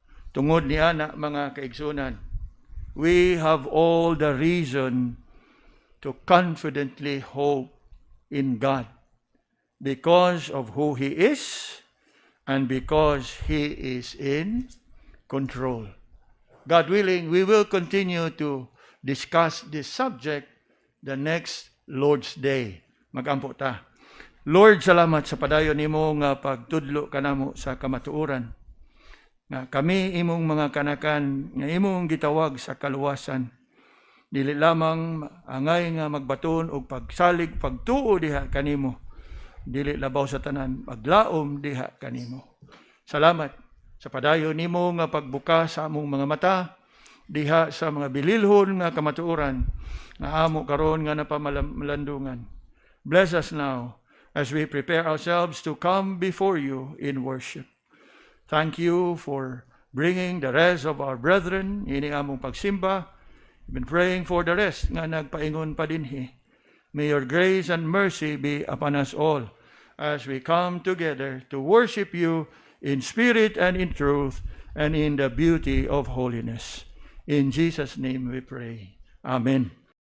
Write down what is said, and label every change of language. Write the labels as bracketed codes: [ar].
[ceb] Tungod niya na mga kaigsunan, [en] we have all the reason to confidently hope in God because of who He is and because He is in control. God willing, we will continue to discuss this subject the next Lord's Day. [ceb] Magampo ta. Lord, salamat sa padayon nimo nga pagtudlo kanamo sa kamatuoran. Nga kami imong mga kanakan nga imong gitawag sa kaluwasan. Dili lamang angay nga magbaton og pagsalig pagtuo diha kanimo. Dili labaw sa tanan paglaom diha kanimo. Salamat sa padayon nimo nga pagbukas sa among mga mata diha sa mga bililhon nga kamatuoran nga amo karon nga napamalandungan. [en] Bless us now as we prepare ourselves to come before you in worship. Thank you for bringing the rest of our brethren [ceb] ini among pagsimba. [en] We've been praying for the rest [ceb] nga nagpaingon pa dinhi. [en] May your grace and mercy be upon us all as we come together to worship you in spirit and in truth and in the beauty of holiness. In Jesus' name we pray. Amen.